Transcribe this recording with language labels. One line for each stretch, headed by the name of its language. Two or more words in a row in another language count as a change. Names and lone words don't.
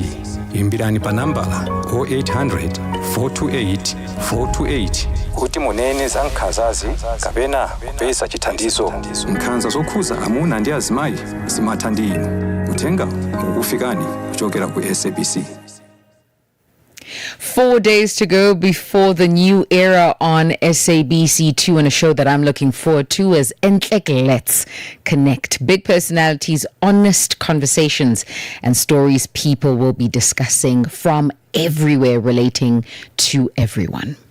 Nyanja: Imbirani pa nambala 0800 428 428 kuti munene za nkhanzazi kapena kupeza chithandizo. Nkhanza zokhuza amuna ndi azimayi zimatha ndi inu. Uthenga ukufikani kuchokera ku SABC.
English: 4 days to go before the new era on SABC2, and a show that I'm looking forward to is Let's Connect. Big personalities, honest conversations, and stories people will be discussing from everywhere relating to everyone.